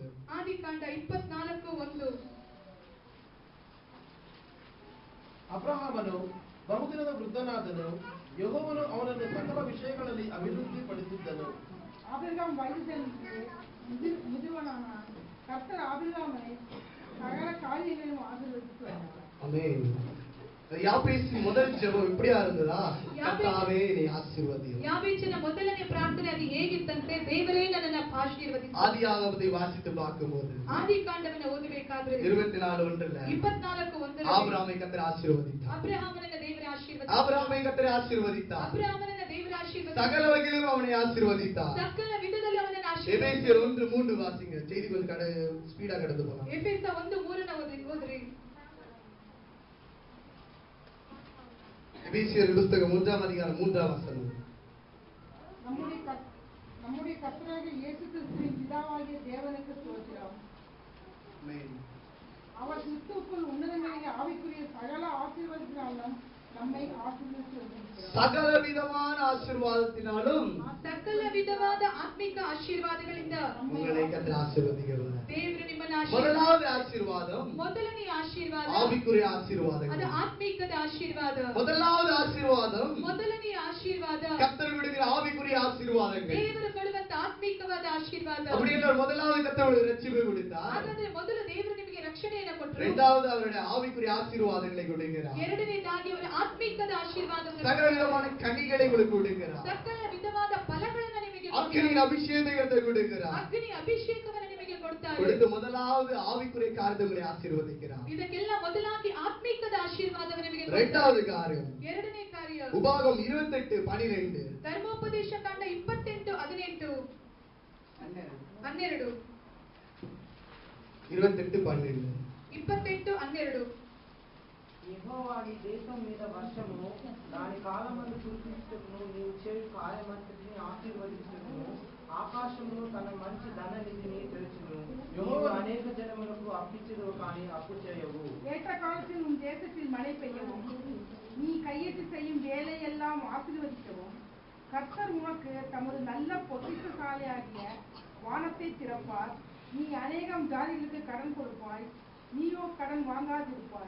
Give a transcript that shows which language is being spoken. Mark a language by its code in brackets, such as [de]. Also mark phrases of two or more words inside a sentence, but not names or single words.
[kn] ಆದಿಕಾಂಡ 24:1. ಅಬ್ರಹಾಮನು ಬಹುದಿನದ ವೃದ್ಧನಾದನು. ಯೆಹೋವನು ಅವನನ್ನು ಸಕಲ ವಿಷಯಗಳಲ್ಲಿ ಅಭಿವೃದ್ಧಿಪಡಿಸಿದ್ದನು. [ta] ஆபிரகாம் வயது சென்று முதிர்வனானான். கர்த்தர் ஆபிரகாமை சகல காரியங்களையும் ஆசீர்வதித்து வந்தார். ஆமென். யாபேசின் முதல் ஜெபம் எப்படியா இருந்ததா? கர்த்தாவே நீ ஆசீர்வதியும். [kn] ಯಾಬೇಚನ ಮೊದಲನೇ ಪ್ರಾರ್ಥನೆ ಅದು ಹೇಗಿತ್ತಂತೆ? ದೇವರೇ ನನ್ನನ್ನು ಆಶೀರ್ವದಿಸು. [ta] ஆதியாகமத்தை வாசித்து பார்க்கும்போது [kn] ಆದಿಕಾಂಡವನ್ನು ಓದಬೇಕಾದ್ರೆ 24:1 24:1 [ta] ஆபிரகாமை கர்த்தர் ஆசீர்வதித்தார். [kn] ಅಬ್ರಹಾಮನನ್ನ ದೇವರ ಆಶೀರ್ವದಿಸಿದ. [ta] ஆபிரகாமை கர்த்தர் ஆசீர்வதித்தார். [kn] ಅಬ್ರಹಾಮನನ್ನ ದೇವರ ಆಶೀರ್ವದಿಸಿದ. [ta] சகல வகையிலும் அவனை ஆசீர்வதித்தார். [kn] ಸಕಲ ವಿಧದಲ್ಲಿ ಅವನನ್ನು ಆಶೀರ್ವದಿಸಿದ. [ta] எபேசியர் 1:3 வாசிங்க. செய்தி கொஞ்சம் ஸ்பீடா கடந்து போலாம். [kn] ಎಫೆಸ 1:3 ಓದ್ರಿ. [ta] எபேசியர் புத்தகம் 1ஆம் அதிகாரம் 3ஆம் வசனம். நம்முடைய கர்த்தராகிய இயேசு கிறிஸ்துவின் பிதாவாகிய தேவனுக்கு ஸ்தோத்திரம். ஆமென். அவர் கிறிஸ்துவுக்குள் உன்னதங்களிலே ஆவிக்குரிய சகல ஆசீர்வாதத்தினாலும் நம்மை ஆசீர்வதித்து வருகிறார். சகல விதமான ஆசீர்வாதத்தினாலும் [kn] ಸಕಲ ವಿಧ ವಿಧವಾದ ಆತ್ಮಿಕ ಆಶೀರ್ವಾದಗಳಿಂದ [ta] உங்களை கர்த்தர் ஆசீர்வதிக்கிறார். [kn] ದೇವರು ನಿಮ್ಮನ್ನ [ta] முதலாவது ஆசீர்வாதம் [kn] ಮೊದಲನೆಯ ಆಶೀರ್ವಾದ [ta] ஆவிக்குரிய [kn] ಅದು [ta] ஆசீர்வாதங்கள். [kn] ಆತ್ಮಿಕದ ಆಶೀರ್ವಾದ. [ta] முதலாவது ஆசீர்வாதம் [kn] ಮೊದಲನೆಯ ಆಶೀರ್ವಾದ [ta] கர்த்தர் விடுகிற ஆவிக்குரிய ஆசீர்வாதங்கள். [kn] ದೇವರು ಕೊಡುವಂತ ಆತ್ಮಿಕವಾದ ಆಶೀರ್ವಾದ. [ta] அப்படி என்றால் முதலாவது கர்த்தர் ரட்சிப்பை கொடுத்தார். [kn] ಹಾಗಾದ್ರೆ ಮೊದಲು ದೇವರು ನಿಮಗೆ ರಕ್ಷಣೆಯನ್ನು ಕೊಟ್ಟರು. [ta] இரண்டாவது அவருடைய ஆவிக்குரிய ஆசீர்வாதங்களை கொடுக்கிறார். [kn] ಎರಡನೇದಾಗಿ ಅವರ ಆತ್ಮಿಕದ ಆಶೀರ್ವಾದಗಳನ್ನು [ta] சகல விதமான கனிகளை உங்களுக்கு கொடுக்கிறார். [kn] ಸಕಲ ವಿಧವಾದ ಫಲಗಳನ್ನು ನಿಮಗೆ [ta] அக்கினியின் அபிஷேகத்தை கர்த்தர் கொடுக்கிறார். [kn] ಅಗ್ನಿ ಅಭಿಷೇಕವನ್ನು ನಿಮಗೆ ಕೊಡ್ತಾರೆ. [ta] கொடுத்து முதலாவது ஆவிக்குரிய காரியங்களை ஆசீர்வதிக்கிறார். [kn] ಇದಕ್ಕೆಲ್ಲ ಮೊದಲಾಗಿ ಆತ್ಮಿಕದ ಆಶೀರ್ವಾದವನ್ನು ನಿಮಗೆ [ta] இரண்டாவது காரியம் [kn] ಎರಡನೇ ಕಾರ್ಯ [ta] உபாகம் 28:12. [kn] ಧರ್ಮೋಪದೇಶ ಕಾಂಡ 28:18 12 28:12. 28:12 [te] యెహోవా నీ దేశం మీద వర్షమును దాని కాలమందు కురిపించుటకును నీవు చేయు కార్యమంతటిని ఆశీర్వదించుటకును ఆకాశమును తన మంచి ధన నిధిని తెరచును. యెహోవా అనేక జనములకు అప్పిచ్చుదువు కానీ అప్పు చేయవు. [ta] ஏற்ற காலத்தில் உன் தேசத்தில் மழை பெய்யவும் நீ கையிட்டு செய்யும் வேலையெல்லாம் ஆசீர்வதிக்கவும் கர்த்தர் உனக்கு தமது நல்ல பொக்கிஷசாலையாகிய வானத்தை திறப்பார். நீ அநேகம் ஜாதிகளுக்கு கடன் கொடுப்பாய், நீயோ கடன் வாங்காதிருப்பாய்.